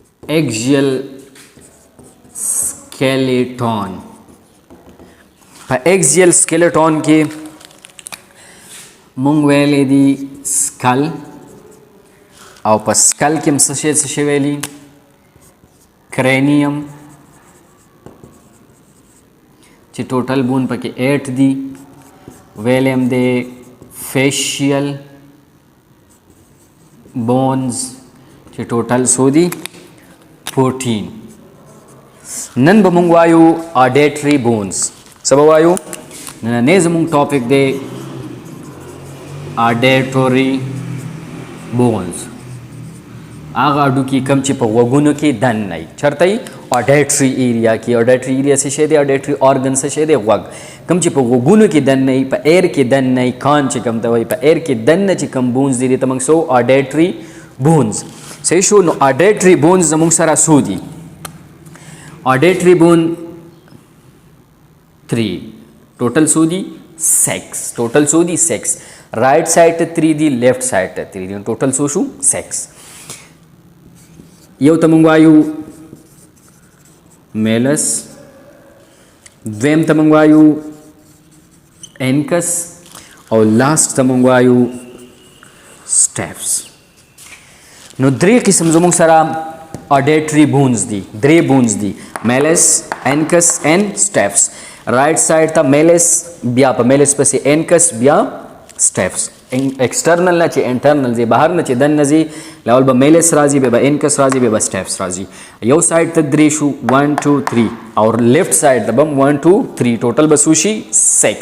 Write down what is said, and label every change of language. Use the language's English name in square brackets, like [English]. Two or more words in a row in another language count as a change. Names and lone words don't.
[English] axial skeleton. [Pashto] په [English] axial skeleton [Pashto] کې مونږ ویلې دي skull او په skull کې هم څه شی ویلي cranium چې ټوټل بون پکې 8 دي ویلې هم دی [English] facial bones [Pashto] چې ټوټل څو دي 14. نن به مونږ وایو [English] auditory bones. [Pashto] څه به وایو؟ نننی زمونږ ټاپک دی [English] auditory bones. [Pashto] هغه هډوکي کم چې په غوږونو کې دننه وي چېرته وي [English] auditory area [Pashto] کې. [English] auditory area [Pashto] څه شی دی؟ [English] auditory organ [Pashto] څه شی دی؟ غوږ. کم چې په غوږونو کې دننه وي په ایر کې دننه وي کان چې کم ته وایي په ایر کې دننه چې کم بونز دي ته موږ سو [English] auditory bones. [Pashto] صحیح شو؟ نو [English] auditory bones [Pashto] زموږ سره څو دي؟ [English] auditory bone [Pashto] 3 ټوټل څو دي 6. ټوټل څو دي 6. [English] right side [Pashto] ته 3 دي [English] left side [Pashto] ته 3 دي. ټوټل څو شو 6. یو ته موږ وایو میلس، دویم ته موږ وایو اینکس او لاست ته موږ وایو سټیپس. نو درې قسم زموږ سره [English] auditory bones [Pashto] دي. درې بونز دي میلس، [English] incus and stapes. right side [Pashto] ته میلس، بیا په میلس پسې اینکس، بیا سټیپس. ایکسټرنل نه چې انټرنل ځي بهر نه چې دننه ځي لاول به میلس راځي بیا به اینکس راځي بیا به سټیپس راځي. یو سایډ ته درې شو 1 2 3 او [English] left side [Pashto] ته به 1 2 3 ټوټل به څو شي 6.